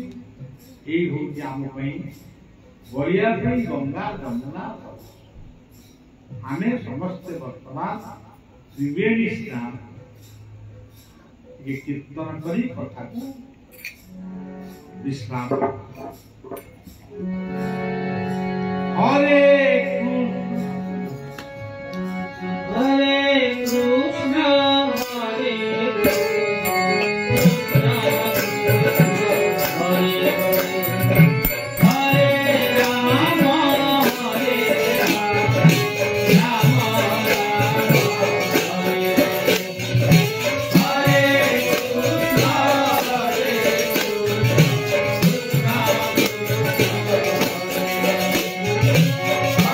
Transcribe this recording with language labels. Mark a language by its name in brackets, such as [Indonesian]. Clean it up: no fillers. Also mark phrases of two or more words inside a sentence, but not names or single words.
[Odia] ଏଇ ହଉଛି ଆମ ପାଇଁ ବଳିଆ ପାଇଁ ଗଙ୍ଗା ଯମୁନା। ଆମେ ସମସ୍ତେ ବର୍ତ୍ତମାନ ତ୍ରିବେଣୀ ସ୍ନାନ କୀର୍ତ୍ତନ କରି କଥାକୁ ବିଶ୍ରାମ। [Sanskrit] ହରେ হরে কৃষ্ণ হরে কৃষ্ণ হরে হরে রাম হরে রাম হরে হরে কৃষ্ণ হরে কৃষ্ণ